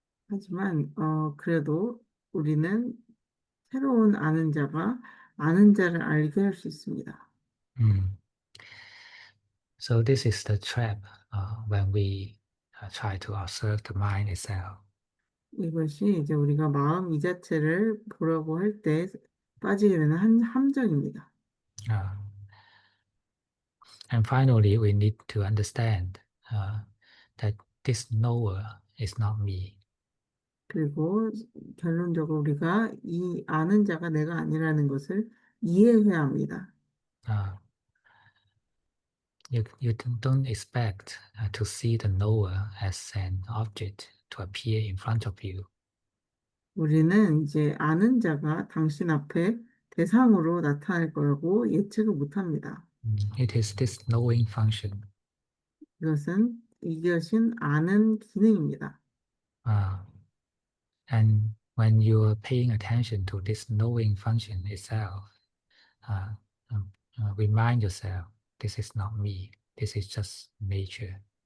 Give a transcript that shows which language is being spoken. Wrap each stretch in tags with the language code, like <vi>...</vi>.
<ko>하지만 그래도 우리는 새로운 아는 자가 아는 자를 알게 할 수 있습니다. Mm.</ko> <en>So this is the trap when we try to observe the mind itself.</en> <ko>이것이 이제 우리가 마음 이 자체를 보려고 할 때 빠지게 되는 한 함정입니다.</ko> <en>Uh, and finally, we need to understand that this knower is not me.</en> <ko>그리고 결론적으로 우리가 이 아는 자가 내가 아니라는 것을 이해해야 합니다.</ko> <en>Uh, you don't expect to see the knower as an object to appear in front of you.</en> <ko>우리는 이제 아는 자가 당신 앞에 대상으로 나타날 거라고 예측을 못 합니다.</ko> <en>It is this knowing function</en> <ko>이것이 아는 기능입니다.</ko> <en>uh, and when you are paying attention to this knowing function itself, uh, remind yourself, this is not me, this is just nature.</en>